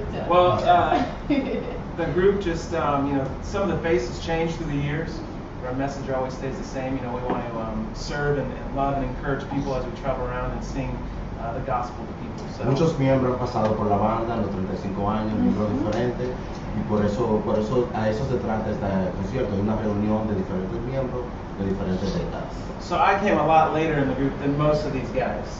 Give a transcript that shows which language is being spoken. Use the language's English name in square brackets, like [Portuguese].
[English] Well, the group just, some of the faces change through the years. Our message always stays the same. We want to serve and love and encourage people as we travel around and sing the gospel to people. So, [Spanish] Muchos miembros han pasado por la banda en los 35 años, miembros diferentes, y por eso a eso se trata este concierto, de una reunión de diferentes miembros de diferentes décadas. [English] so I came a lot later in the group than most of these guys.